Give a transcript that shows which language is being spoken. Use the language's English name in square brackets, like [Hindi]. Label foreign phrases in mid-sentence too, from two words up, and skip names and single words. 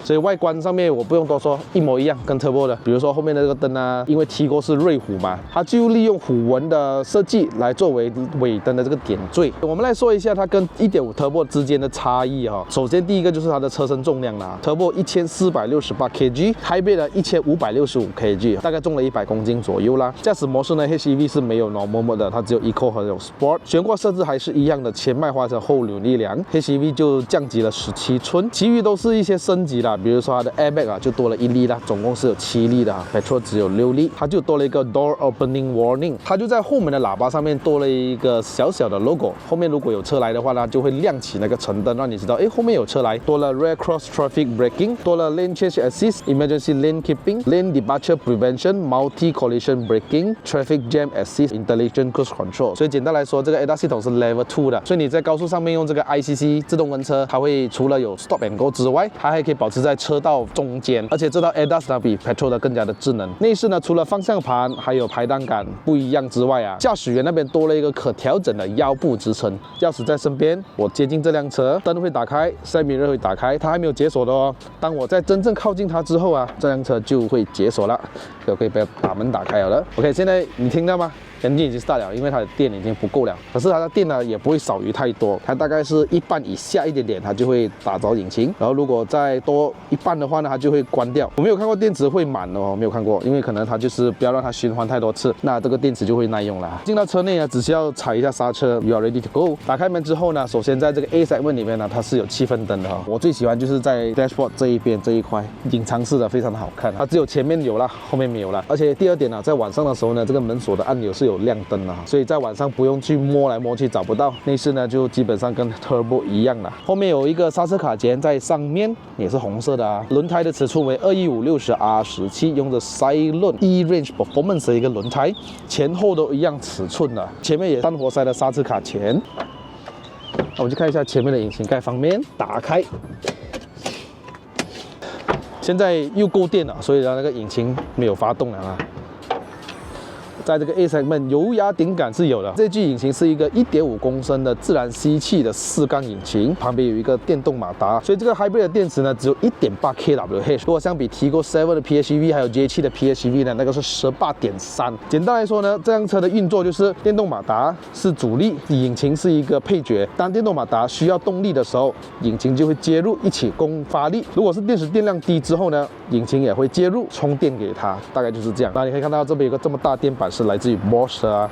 [Chinese] 所以外觀上面我不用多說，一模一樣，跟 Turbo 的。比如說後面的這個燈啊，因為 Tiggo 是瑞虎嘛，它就利用虎紋的設計來作為尾燈的這個點綴。我們來說一下它跟1.5 Turbo 之間的差異哈。首先第一個就是它的車身重量。Turbo 1468 kg，Hybrid 的1565 kg， 大概重了100公斤左右啦。駕駛模式呢 ，HEV 是沒有 [English] Normal Mode [Chinese] 的，它只有 Eco 和有 Sport。懸掛設置還是一樣的，前麥花臣後扭力梁 ，HEV 就降級了17寸，其餘都是一些升級啦，比如說它的 Airbag 啊就多了1粒啦，總共是有7粒的哈 ，Petrol 只有6粒，它就多了一個 [English] Door Opening Warning， [Chinese] 它就在後門的喇叭上面多了一個小小的 logo，後面如果有車來的話呢，就會亮起那個橙燈，讓你知道，哎，後面有車來，多了 [English] Rear Cross Traffic Braking，多了 Lane Change Assist、Emergency Lane Keeping、Lane Departure Prevention、Multi Collision Braking、Traffic Jam Assist、Intelligent Cruise Control。 [Chinese] 所以簡單來說，這個 ADAS 系統是 Level 2的，所以你在高速上面用這個 ICC 自動跟車，它會除了有 [English] Stop and Go [Chinese] 之外，它還可以保持在車道中間，而且這套 ADAS 呢比 Petrol 的更加的智能。內飾呢，除了方向盤還有排檔桿不一樣之外啊，駕駛員那邊多了一個可調整的腰部支撐。鑰匙在身邊，我接近這輛車，燈會打開 ， [English] Side Mirror [Chinese] 會打開，它還沒有解鎖的哦。當我在真正靠近它之後啊，這輛車就會解鎖了，就可以把门打開了。OK， 現在你聽到嗎？ engine 已經 start 了，因為它的電已經不夠了。可是它的電呢也不會少於太多，它大概是一半以下一點點，它就會打着引擎。然後如果再多一半的話呢，它就會關掉。我沒有看過電池會滿哦，沒有看過，因為可能它就是不要讓它循環太多次，那這個電池就會耐用了。進到車內呢，只需要踩一下剎車 ， [English] You are ready to go。 [Chinese] 打開門之後呢，首先在這個 [English] A segment [Chinese] 裡面呢，它是有氣氛燈的哈。我最喜歡就是在 dashboard 這一邊這一塊，隱藏式的非常的好看。它只有前面有了，後面沒有了。而且第二點呢，在晚上的時候呢，這個門鎖的按鈕是有亮燈的，所以在晚上不用去摸來摸去找不到。內飾呢就基本上跟 Turbo 一樣了。後面有一個剎車卡鉗在上面，也是紅色的啊。輪胎的尺寸為215/60R17，用的 Cylon E-Range Performance 的一個輪胎，前後都一樣尺寸的。前面也單活塞的剎車卡鉗。我們去看一下前面的引擎蓋方面，打開。現在又夠電了，所以呢那個引擎沒有發動了啊。在這個 [English] A segment [Chinese] 油壓頂桿是有的，這具引擎是一個1.5公升的自然吸氣的4缸引擎，旁邊有一個電動馬達，所以這個 hybrid 的電池呢只有 1.8 kWh，如果相比 Tiggo 7的 PHEV 還有 J7 的 PHEV 呢，那個是 18.3。簡單來說呢，這輛車的運作就是電動馬達是主力，引擎是一個配角。當電動馬達需要動力的時候，引擎就會介入一起供發力。如果是電池電量低之後呢，引擎也會介入充電給它，大概就是這樣。那你可以看到這邊有個這麼大電板。是來自於 Bosch 啊。